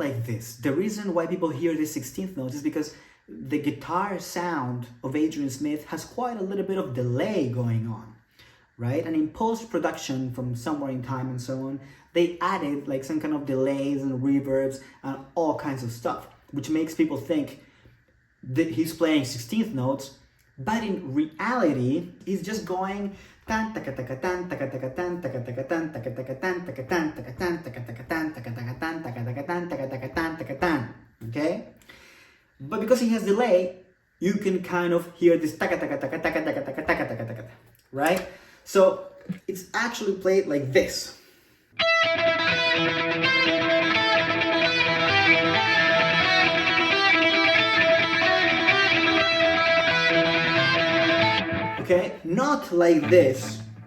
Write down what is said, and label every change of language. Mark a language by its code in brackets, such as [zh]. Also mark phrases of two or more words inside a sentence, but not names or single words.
[en] The reason why people hear the 16th notes is because the guitar sound of Adrian Smith has quite a little bit of delay going on, right? And in post-production from somewhere in time and so on, they added like some kind of delays and reverbs and all kinds of stuff, which makes people think that he's playing 16th notes, but in reality, he's just going tan taka taka tan taka taka tan taka taka tan taka taka tan taka tan taka tan taka taka tan taka taka tan taka taka tan taka taka tan taka tan. Okay? But because he has delay, you can kind of hear this taka taka taka taka taka taka taka taka taka, right? So it's actually played like this. Okay, not like this.